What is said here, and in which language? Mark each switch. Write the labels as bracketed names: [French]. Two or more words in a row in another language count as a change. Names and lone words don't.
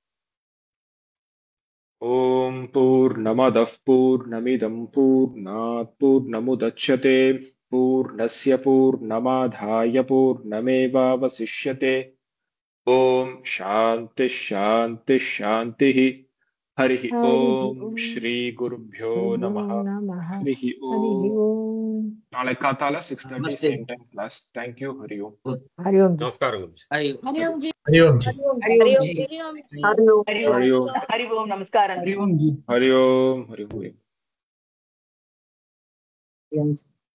[Sanskrit] ओम पूर्णमदः पूर्णमिदं पूर्णात् पूर्णमुदच्यते पूर्णस्य पूर्णमादाय पूर्णमेवावशिष्यते। ओम शांति शांति शांतिः। हरिः ओम श्री गुरुभ्यो नमः। हरिः ओम। [Kannada] ನಾಳೆ ಕಾತಾಲ [English] 6:30 same time class. thank you. [Sanskrit] ಹರಿ ಓಂ. [Hindi] हरि ओम जी नमस्कार गुरुजी। हरि ओम जी हरि ओम जी। हरि ओम जी हरि ओम जी हरि ओम हरि ओम। हरि ओम नमस्कार हरि ओम जी। हरि ओम। हरि ओम। हरि ओम जी